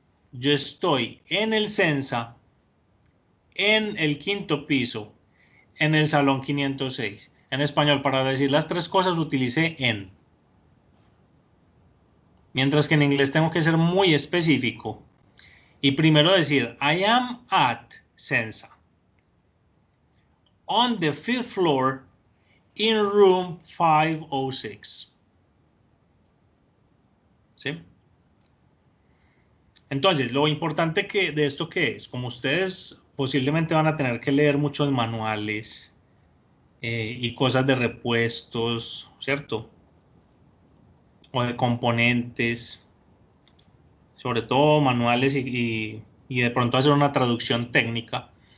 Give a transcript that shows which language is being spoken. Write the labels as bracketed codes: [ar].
[es] Yo estoy en el Censa, en el quinto piso, en el salón 506. En español, para decir las tres cosas, utilicé en. Mientras que en inglés tengo que ser muy específico. Y primero decir, [en] I am at Censa. On the fifth floor, in room 506. [es] ¿Sí? Entonces, lo importante de esto que es, como ustedes posiblemente van a tener que leer muchos manuales y cosas de repuestos, ¿cierto? O de componentes, sobre todo manuales y de pronto hacer una traducción técnica.